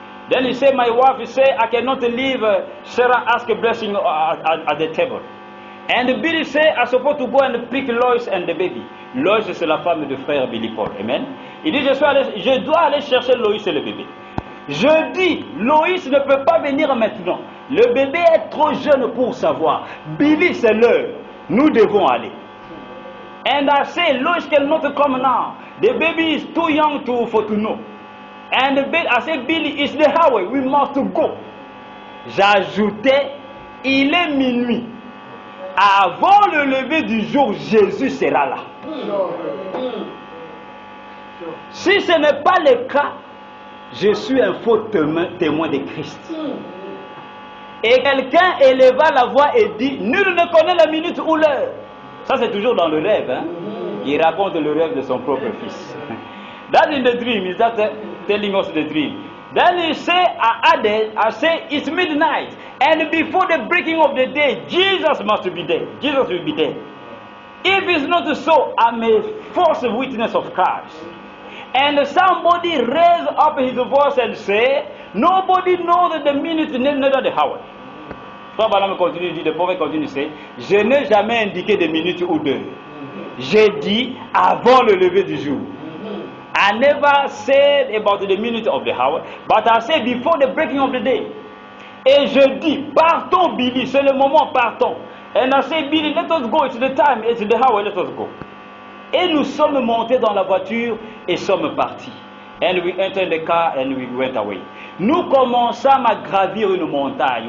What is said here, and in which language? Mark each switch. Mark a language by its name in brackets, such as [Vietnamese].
[English] Then he said, my wife, he said, I cannot leave Sarah ask a blessing at the table. And Billy said, I'm supposed to go and pick Lois and the baby. [French] Lois, c'est la femme de frère Billy Paul. Amen. Il dit, je dois aller chercher Lois et le bébé. Je dis, Lois ne peut pas venir maintenant. Le bébé est trop jeune pour savoir. Billy, c'est l'heure. Nous devons aller. [English] And I say, Lois cannot come now. The baby is too young for to know. And I say, Billy, it's the highway. We must go. [French] J'ajoutais, il est minuit. Avant le lever du jour, Jésus sera là. Si ce n'est pas le cas, je suis un faux témoin de Christ. Et quelqu'un éleva la voix et dit, nul ne connaît la minute ou l'heure. Ça c'est toujours dans le rêve. Hein? Il raconte le rêve de son propre fils. [English] That in the dream, is that telling us the dream? Then he say, I say, it's midnight. And before the breaking of the day, Jesus must be there. Jesus will be there. If it's not so, I'm a false witness of Christ. And somebody raised up his voice and say, nobody knows the minute, neither the hour. [French] Frère Branham continue, dit, le prophète continue, c'est, je n'ai jamais indiqué de minutes ou d'heures. J'ai dit avant le lever du jour. [English] I never said about the minute of the hour, but I said before the breaking of the day. [French] Et je dis, partons Billy, c'est le moment, partons. [English] And I say, Billy, let us go, it's the time, it's the hour, let us go. [French] Et nous sommes montés dans la voiture et sommes partis. [English] And we entered the car and we went away. [French] Nous commençâmes à gravir une montagne.